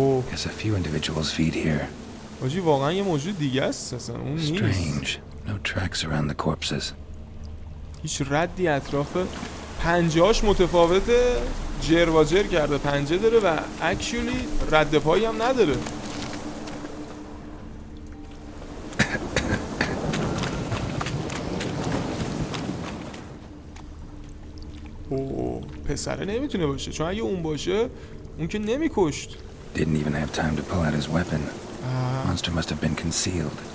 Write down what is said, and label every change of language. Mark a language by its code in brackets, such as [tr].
[en] Guess a few individuals feed here. [fa] آجی واقعا یه موجود دیگه است اصلا اون نیست. [en] Strange. No tracks around the corpses. [fa] هیچ ردی اطرافه. پنجهاش متفاوته، جر و جر کرده، پنجه داره و اکچولی رد پایی هم نداره. پسره نمیتونه باشه، چون اگه اون باشه اون که نمیکشت. [en] Didn't even have time to pull out his weapon. Monster must have been concealed.